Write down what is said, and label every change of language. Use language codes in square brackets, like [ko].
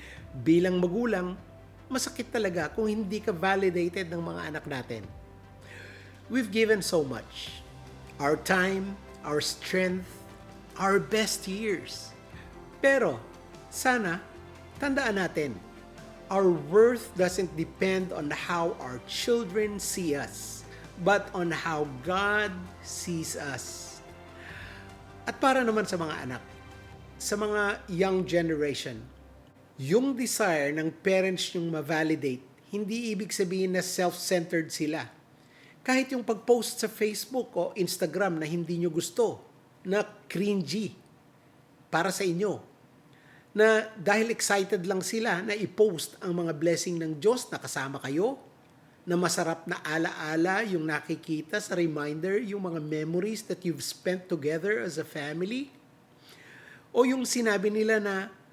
[tl] Bilang magulang, masakit talaga kung hindi ka validated ng mga anak natin. [en] We've given so much. Our time, our strength, our best years. [tl] Pero, sana, tandaan natin, [en] our worth doesn't depend on how our children see us, but on how God sees us. [tl] At para naman sa mga anak, sa mga young generation, yung desire ng parents yung ma-validate, hindi ibig sabihin na self-centered sila. Kahit yung pag-post sa Facebook o Instagram na hindi nyo gusto, na cringy para sa inyo, na dahil excited lang sila na i-post ang mga blessing ng Diyos na kasama kayo, na masarap na ala-ala yung nakikita sa reminder, yung mga [en] memories that you've spent together as a family, [tl] o yung sinabi nila na